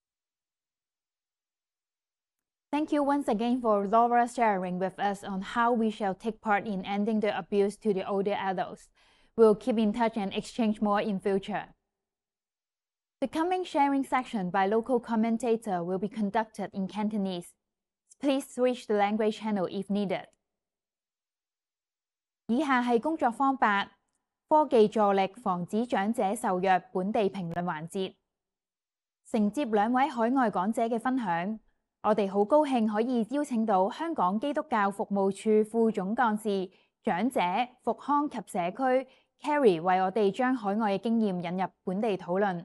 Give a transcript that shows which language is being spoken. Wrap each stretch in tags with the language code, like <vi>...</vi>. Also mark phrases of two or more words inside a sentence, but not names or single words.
<en>Thank you once again for Laura sharing with us on how we shall take part in ending the abuse to the older adults. We'll keep in touch and exchange more in future. The coming sharing section by local commentator will be conducted in Cantonese. Please switch the language channel if needed.</en> <yue>以下係工作坊8科技助力防止長者受虐本地評論環節。承接兩位海外講者嘅分享，我哋好高興可以邀請到香港基督教服務處副總幹事、長者、復康及社區 Karrie 為我哋將海外嘅經驗引入本地討論。</yue>